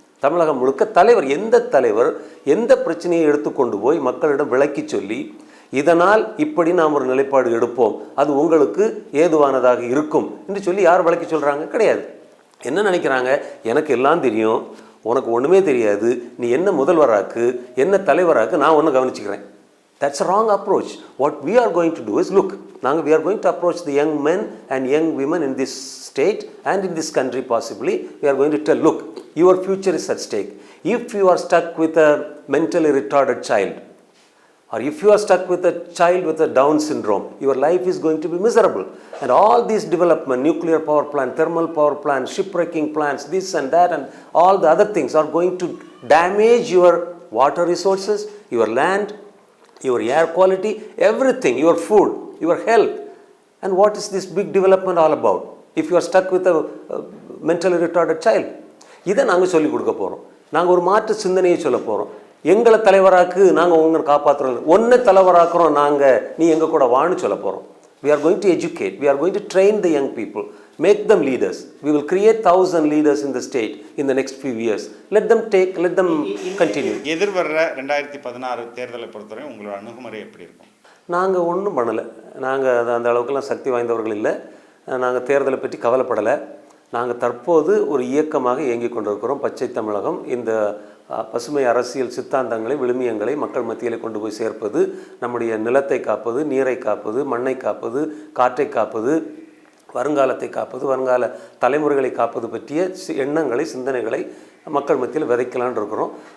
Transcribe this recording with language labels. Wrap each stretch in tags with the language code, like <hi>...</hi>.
<ta>தமிழகம் முழுக்க தலைவர், எந்த தலைவர் எந்த பிரச்சனையை எடுத்துக்கொண்டு போய் மக்களிடம் விளக்கி சொல்லி இதனால் இப்படி நாம் ஒரு நிலைப்பாடு எடுப்போம், அது உங்களுக்கு ஏதுவானதாக இருக்கும் என்று சொல்லி யார் விளக்கி சொல்கிறாங்க? கிடையாது. என்ன நினைக்கிறாங்க? எனக்கு எல்லாம் தெரியும், உனக்கு ஒன்றுமே தெரியாது, நீ என்ன முதல்வராக்கு என்ன தலைவராக்கு, நான் ஒன்று கவனிச்சுக்கிறேன்.</ta> <en>That's a wrong approach. What we are going to do is, look, we are going to approach the young men and young women in this state and in this country possibly. We are going to tell, look, your future is at stake. If you are stuck with a mentally retarded child, or if you are stuck with a child with a Down syndrome, your life is going to be miserable. And all these development, nuclear power plant, thermal power plant, shipwrecking plants, this and that and all the other things are going to damage your water resources, your land, your air quality, everything, your food, your health. And what is this big development all about if you are stuck with a mentally retarded child?</en> <ta>இதை நாங்கள் சொல்லிக் கொடுக்க போகிறோம். நாங்கள் ஒரு மாற்று சிந்தனையை சொல்ல போகிறோம். எங்களை தலைவராக்கு, நாங்கள் உங்களை காப்பாற்றுறோம், ஒன்றை தலைவராக்குறோம் நாங்கள், நீ எங்கள் கூட வான்னு சொல்ல போகிறோம்.</ta> <en>We are going to educate, we are going to train the young people, make them leaders. We will create 1,000 leaders in the state in the next few years. Let them continue.</en> <ta>எதிர்வர 2016 தேர்தலை பொறுத்தவரை உங்களோட அணுகுமுறை எப்படி இருக்கும்? நாங்கள் ஒன்றும் பண்ணலை. நாங்கள் அந்த அளவுக்குலாம் சக்தி வாய்ந்தவர்கள் இல்லை. நாங்கள் தேர்தலை பற்றி கவலைப்படலை. நாங்கள் தற்போது ஒரு இயக்கமாக இயங்கிக் கொண்டிருக்கிறோம். பச்சை தமிழகம் இந்த பசுமை அரசியல் சித்தாந்தங்களை, விழுமியங்களை மக்கள் மத்தியில் கொண்டு போய் சேர்ப்பது, நம்முடைய நிலத்தை காப்பது, நீரை காப்பது, மண்ணை காப்பது, காற்றை காப்பது, வருங்காலத்தை காப்பது, வருங்கால தலைமுறைகளை காப்பது பற்றிய எண்ணங்களை, சிந்தனைகளை மக்கள் மத்தியில் விதைக்கலான் இருக்கிறோம்.</ta>